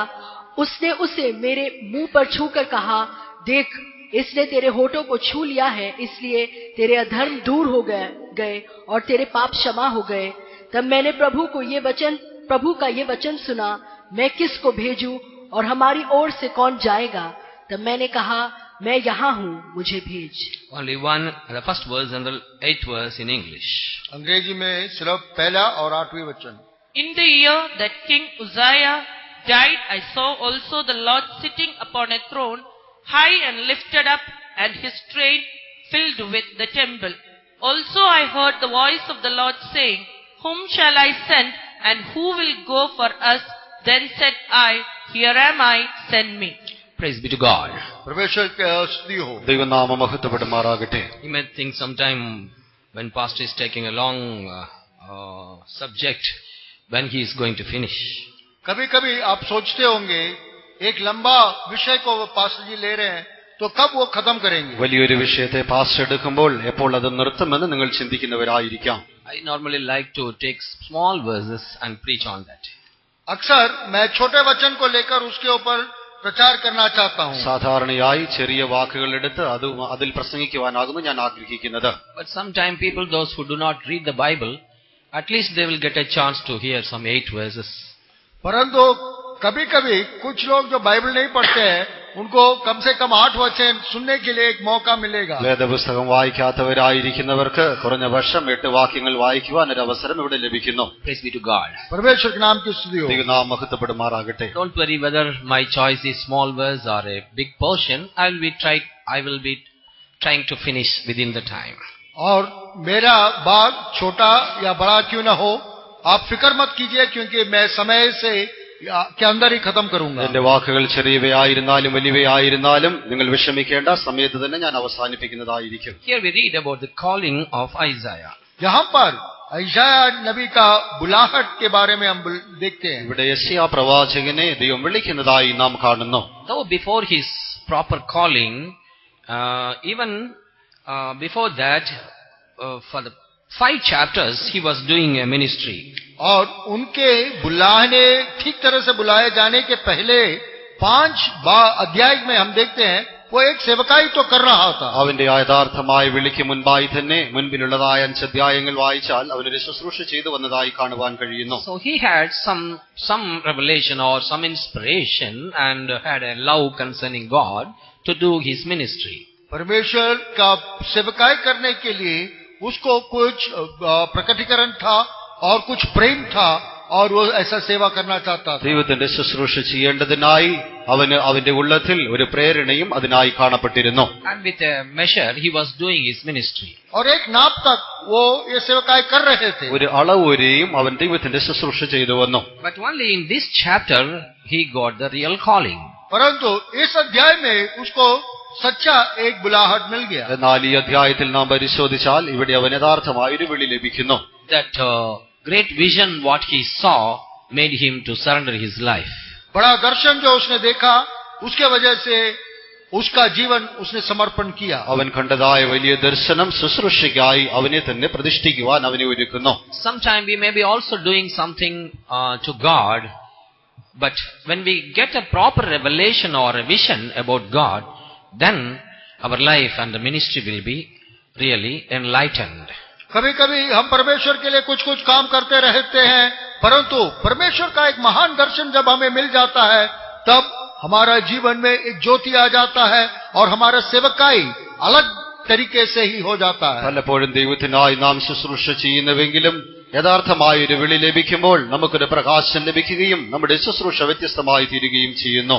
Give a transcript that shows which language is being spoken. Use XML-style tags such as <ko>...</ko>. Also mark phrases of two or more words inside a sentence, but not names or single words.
<hi>उसने उसे मेरे मुंह पर छूकर कहा, देख, इसने तेरे होठों को छू लिया है, इसलिए तेरे अधर्म दूर हो गए और तेरे पाप क्षमा हो गए. तब मैंने प्रभु का ये वचन सुना, मैं किसको भेजूं और हमारी ओर से कौन जाएगा? तब मैंने कहा, मैं यहाँ हूँ, मुझे भेज.</hi> <en>Only the first verse and the 8th verse in English.</en> <hi>अंग्रेजी में सिर्फ पहला और 8वां वचन.</hi> <en>In the year that King Uzziah died, I saw also the Lord sitting upon a throne, high and lifted up, and his train filled with the temple. Also I heard the voice of the Lord saying, whom shall I send, and who will go for us? Then said I, here am I, send me. Praise be to God.</en> <hi>परमेश्वर की स्तुति हो.</hi> <ml>ദൈവനാമം മഹത്വപ്പെടുമാറാകട്ടെ.</ml> <en>You may think sometime when pastor is taking a long subject, when he is going to finish.</en> <hi>कभी-कभी आप सोचते होंगे एक लंबा विषय को पास्टर जी ले रहे हैं, तो कब वो खत्म करेंगे?</hi> <ml>വലിയൊരു വിഷയത്തെ പാസ്റ്റർ എടുക്കുമ്പോൾ എപ്പോൾ അത് നിർത്തുമെന്ന് നിങ്ങൾ ചിന്തിക്കുന്നവരായിരിക്കാം.</ml> <en>I normally like to take small verses and preach on that.</en> <hi>अक्सर मैं छोटे वचन को लेकर उसके ऊपर പ്രചാർ करना चाहता हूं.</hi> <ml>സാധാരണയായി ചെറിയ വാക്കുകൾ എടുത്ത് അതിൽ പ്രസംഗിക്കുവാനാകുന്നു ഞാൻ ആഗ്രഹിക്കുന്നത്.</ml> <en>But sometimes people, those who do not read the Bible, at least they will get a chance to hear some 8 verses.</en> <hi>परंतु कभी-कभी कुछ लोग जो बाइबल नहीं पढ़ते हैं, उनको कम से कम 8 वचन सुनने के लिए एक मौका मिलेगा.</hi> <ml>വേദപുസ്തകം വായിക്കാത്തവരായിരിക്കുന്നവർക്ക് കുറഞ്ഞ വർഷം 8 വാക്യങ്ങൾ വായിക്കുവാൻ ഒരു അവസരം ഇവിടെ ലഭിക്കുന്നു.</ml> <en>Praise be to God.</en> <hi>परमेश्वर के नाम की स्तुति हो.</hi> <ml>ദൈവനാമം മഹത്വപ്പെടുമാറാകട്ടെ.</ml> <en>Don't worry whether my choice is small verse or a big portion. I will be trying to finish within the time.</en> <hi>और मेरा भाग छोटा या बड़ा क्यों न हो, आप फिक्र मत कीजिए, क्योंकि मैं समय से के अंदर ही खत्म करूंगा.</hi> <ml>എന്റെ വാക്കുകൾ ചെറിയവയായിരുന്നാലും വലിയവയായിരുന്നാലും നിങ്ങൾ വിഷമിക്കേണ്ട, സമയത്ത് തന്നെ ഞാൻ അവസാനിപ്പിക്കുന്നതായിരിക്കും.</ml> <en>Here we read about the calling of Isaiah.</en> <hi>यहाँ पर</hi> <ml>ഐശായ നബി</ml> <hi>का बुलाहट के बारे में हम देखते हैं.</hi> <ml>ഇവിടെ യെശയ്യാ പ്രവാചകനെ ദൈവം വിളിക്കുന്നതായി നാം കാണുന്നു.</ml> <en>Though before his proper calling, even before that, for the 5 chapters he was doing a ministry.</en> <hi>और उनके बुलाने ठीक तरह से बुलाए जाने के पहले 5 अध्याय में हम देखते हैं वो एक सेवकाई तो कर रहा था.</hi> <ml>അവന്റെ യഥാർത്ഥമായ വിളിക്ക് മുൻപായി തന്നെ മുൻപിലുള്ളതായ 5 അധ്യായങ്ങൾ വായിച്ചാൽ അവനൊരു ശുശ്രൂഷ ചെയ്തു വന്നതായി കാണുവാൻ കഴിയുന്നു.</ml> <en>So he had some revelation or some inspiration and had a love concerning God to do his ministry.</en> <hi>परमेश्वर का सेवकाई करने के लिए उसको कुछ प्रकटीकरण था और कुछ प्रेम था और वो ऐसा सेवा करना चाहता था.</hi> <ml>ദൈവത്തിന്റെ ശുശ്രൂഷ ചെയ്യേണ്ടതിനായി അവന്റെ ഉള്ളത്തിൽ ഒരു പ്രേരണയും അതിനായി കാണപ്പെട്ടിരുന്നു.</ml> <en>And with a measure he was doing his ministry.</en> <hi>और एक नाप तक वो ये सेवकाई कर रहे थे.</hi> <ml>ഒരു അളവ് വരെയും അവൻ ദൈവത്തിന്റെ ശുശ്രൂഷ ചെയ്തു വന്നു.</ml> <en>But only in this chapter he got the real calling.</en> <hi>परंतु इस अध्याय में उसको सच्चा एक बुलाहट मिल गया.</hi> <ml>എന്നാൽ ഈ അധ്യായത്തിൽ നാം പരിശോധിച്ചാൽ ഇവിടെ അവൻ യഥാർത്ഥമായ ഒരു വിളി ലഭിക്കുന്നു.</ml> <en>That great vision what he saw made him to surrender his life.</en> <hi>बड़ा दर्शन जो उसने देखा उसके वजह से उसका जीवन उसने समर्पण किया.</hi> <ml>അവൻ കണ്ടതായ വലിയ ദർശനം ശുശ്രൂഷയ്ക്കായി അവനെ തന്നെ പ്രതിഷ്ഠിക്കുവാൻ അവനെ ഒരുക്കുന്നു.</ml> <en>Sometime we may be also doing something to God, but when we get a proper revelation or a vision about God, then our life and the ministry will be really enlightened.</en> <hi>कभी कभी हम परमेश्वर के लिए कुछ कुछ काम करते रहते हैं, परंतु परमेश्वर का एक महान दर्शन जब हमें मिल जाता है तब हमारा जीवन में एक ज्योति आ जाता है और हमारा सेवकाई अलग तरीके से ही हो जाता है.</hi> <ml>പലപ്പോഴും ദൈവത്തിനായി നാം ശുശ്രൂഷ ചെയ്യുന്നുവെങ്കിലും യഥാർത്ഥമായ ഒരു വിളി ലഭിക്കുമ്പോൾ നമുക്കൊരു പ്രകാശം ലഭിക്കുകയും നമ്മുടെ ശുശ്രൂഷ വ്യത്യസ്തമായി തീരുകയും ചെയ്യുന്നു.</ml>